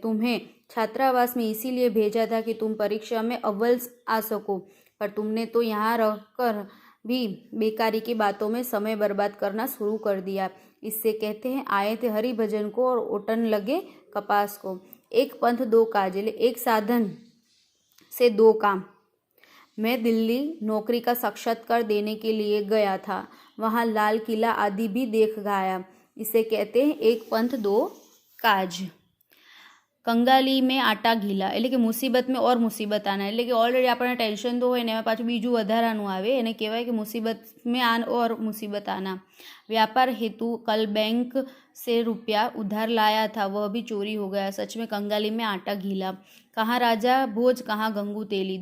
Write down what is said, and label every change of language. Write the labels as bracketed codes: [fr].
[hi] तुम्हें छात्रावास में इसीलिए भेजा था कि तुम परीक्षा में अव्वल आ सको, पर तुमने तो यहाँ रहकर भी बेकारी की बातों में समय बर्बाद करना शुरू कर दिया। इससे कहते हैं आए थे हरि भजन को और ओटन लगे कपास को। एक पंथ दो काज, एक साधन से दो काम। मैं दिल्ली नौकरी का साक्षात्कार देने के लिए गया था, वहाँ लाल किला आदि भी देख गया। इसे कहते हैं एक पंथ दो काज। [gu] કંગાલી મેં આટા ઘીલા એટલે કે મુસીબતમાં ઓર મુસીબત આના એટલે કે ઓલરેડી આપણને ટેન્શન તો હોય ને એમાં પાછું બીજું વધારાનું આવે એને કહેવાય કે મુસીબત में आन और मुसीबत आना। [hi] व्यापार हेतु कल बैंक से रुपया उधार लाया था, वह भी चोरी हो गया। सच में कंगाली में आटा घीला। कहाँ राजा भोज कहाँ गंगू तेली।